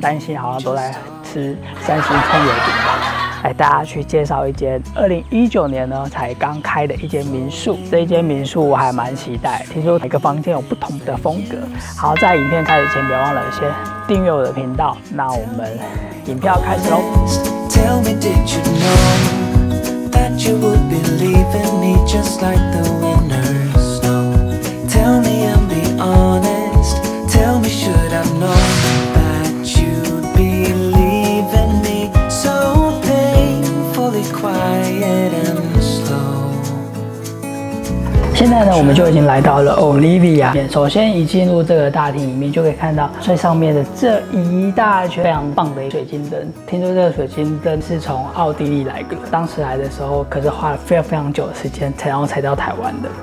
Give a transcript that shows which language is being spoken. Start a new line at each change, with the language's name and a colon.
Chinese: 三星好像都在吃三星葱油饼吧？来，大家去介绍一间2019年呢才刚开的一间民宿。这一间民宿我还蛮期待，听说每个房间有不同的风格。好，在影片开始前，别忘了先订阅我的频道。那我们影片要开始喽。
English: Tell me, did you know that you would be leaving me just like the winners know? Tell me and be honest. Tell me, should I've known that you'd be leaving me so painfully quiet and slow?
Chinese: 现在呢，我们就已经来到了 Olivia。首先一进入这个大厅里面，就可以看到最上面的这一大圈非常棒的水晶灯。听说这个水晶灯是从奥地利来的，当时来的时候可是花了非常久的时间才到台湾的。